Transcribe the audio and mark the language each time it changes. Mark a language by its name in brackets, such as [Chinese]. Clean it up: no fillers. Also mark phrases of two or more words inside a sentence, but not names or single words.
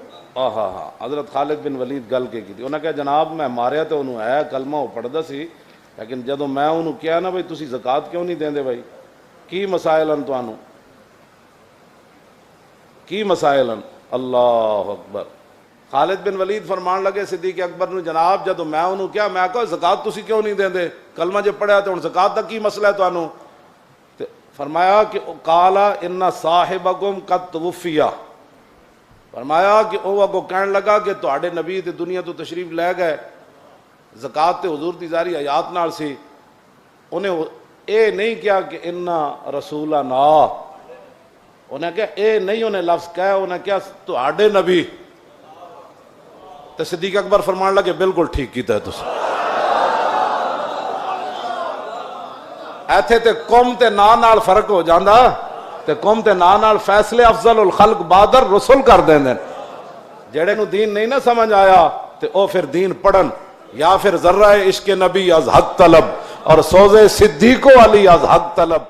[Punjabi] ہاں حضرت خالد بن ولید گل کی تھی. انہوں نے کہا جناب میں ماریا تو انہوں ہے کلمہ وہ پڑھدا سی, لیکن جدو میں انہوں کیا نا بھائی تسی زکات کیوں نہیں دیندے بھائی, کی مسائل ہیں تانوں, کی مسائل ہیں. [Arabic] اللہ اکبر. [Punjabi] خالد بن ولید فرمان لگے صدیق اکبر نے جناب جدو میں انہوں کیا میں کہا زکات تسی کیوں نہیں دیندے, کلمہ جے پڑھیا تو ہن زکات دا کی مسئلہ ہے تانوں؟ فرمایا کہ [Arabic] قالا ان صاحبکم قد توفی, [Punjabi] فرمایا کہ وہ اگو کہن لگا کہ تواڈے نبی تے دنیا تو تشریف لے گئے, زکات تے حضور دی ظاہری حیات نال سی. انہیں اے نہیں کیا کہ [Arabic] ان رسولنا, [Punjabi] انہیں کہا اے نہیں انہیں لفظ کہا, انہیں کیا تواڈے نبی. تے صدیق اکبر فرمان لگے بالکل ٹھیک کیتا ہے تسی. ایتھے تے قوم تے نا نال فرق ہو جاندا, تے قوم تے نا نال فیصلے [Arabic] افضل الخلق [Punjabi] بادر رسول کر دیندے. جڑے نو دین نہیں نہ سمجھ آیا تے او پھر دین پڑھن, یا پھر [Persian] ذرہ عشق نبی از حق طلب [Punjabi] اور [Persian] سوزے صدیق علی از حق طلب.